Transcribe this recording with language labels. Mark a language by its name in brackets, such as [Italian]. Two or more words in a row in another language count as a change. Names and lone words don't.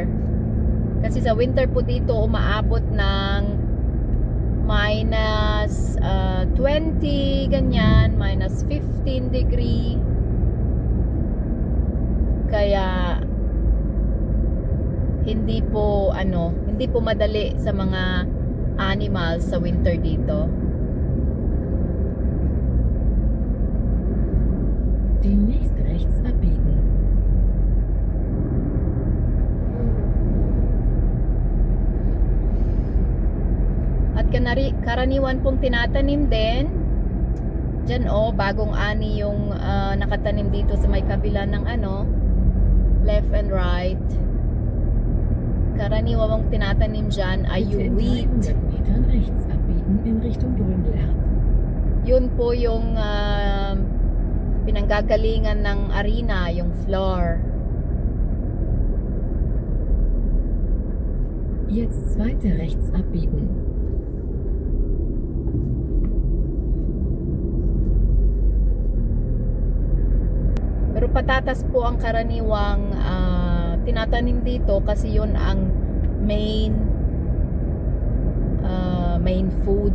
[Filipino] Kasi sa winter po dito umaabot ng minus 20 ganyan, minus 15 degree. Kaya hindi po madali sa mga animals sa winter dito. [German] Demnächst rechts abbiegen. [Filipino] At karaniwan pong tinatanim din dyan bagong ani yung nakatanim dito sa may kabila ng [English] left and right. [Filipino] Karaniwan mong tinatanim dyan ay [German] Bitte [Filipino] yung [German] in [Filipino] wheat. [German] 300 Metern rechts abbiegen in Richtung Grünland. [Filipino] Yun po yung pinanggagalingan ng arena, yung flour. [German] Jetzt weiter rechts abbiegen. [Filipino] Pero patatas po ang karaniwang tinatanim dito kasi yun ang [English] main food.